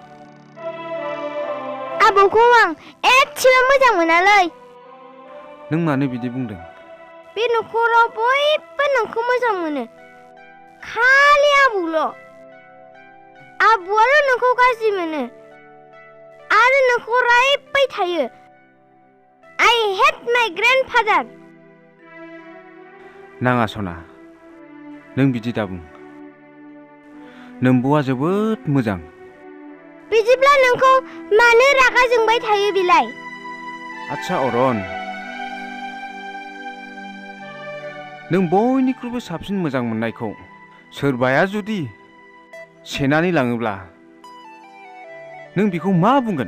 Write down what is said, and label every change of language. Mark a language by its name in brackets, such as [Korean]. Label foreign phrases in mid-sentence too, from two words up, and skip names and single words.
[Bodo] आबौखौ आं एसेबो मोजां मोनालै। नों मानो बिदि बुंदों? बे न'खराव बयबो नोंखौ मोजां मोनो, खालि आबौल'। आबौआल' नोंखौ गाज्रि मोनो आरो नोंखौ रायबाय थायो। [English] I hate my grandfather। [Bodo] नाङा सना, नों बिदि दाबुं। नोम्ब'आ जोबोद मोजां। बिदिब्ला नोंखौ मानो रागा जोंबाय थायो बिलाय? आच्छा अरन, नों बयनिख्रुइबो साबसिन मोजां मोननायखौ सोरबाया जुदि सेनानै लाङोब्ला नों बेखौ मा बुंगोन?